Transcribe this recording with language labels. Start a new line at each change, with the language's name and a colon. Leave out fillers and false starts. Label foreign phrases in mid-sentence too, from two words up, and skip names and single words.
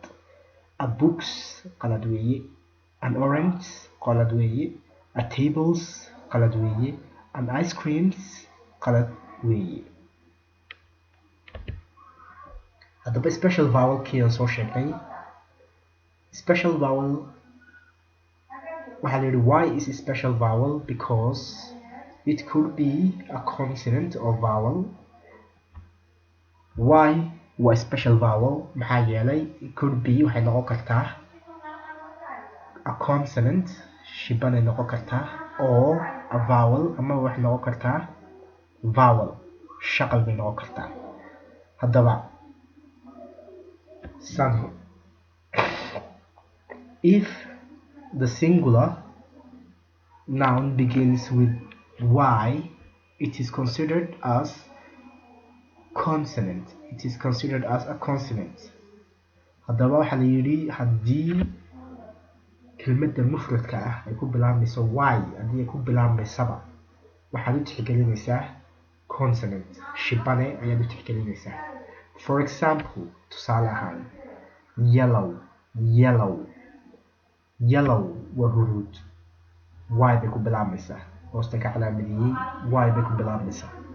English: a books
Somali: qalad weeye.
English: an orange
Somali: qalad weeye.
English: a tables
Somali: qalad weeye.
English: an ice creams
Somali: qalad weeye.
English: haddaba special vowel
Somali: kii aan soo sheegnay,
English: special vowel
Somali: waxaa la yidhi
English: why is a special vowel? because it could be a consonant or vowel. why waa special vowel?
Somali: maxaa yeelay
English: it could be
Somali: waxay noqon kartaa
English: a consonant,
Somali: shibanay noqon kartaa,
English: or a vowel,
Somali: ama waxay noqon kartaa vowel, shaqal bay noqon kartaa.
English: haddaba if the singular noun begins with y, it is considered as consonant.
Somali: haddaba waxaa la yidhi haddii kelmadda mufradka ah ay ku bilaabmayso y haddii ay ku bilaabmaysaba waxaad u tixgelinaysaa consonant shibane ayaad u tixgelinaysaa.
English: For example,
Somali: tusaale ahaan yellow waa huruud, y bay ku bilaabmaysaa, hoosta ka calaamadiyey y bay ku bilaabmaysaa.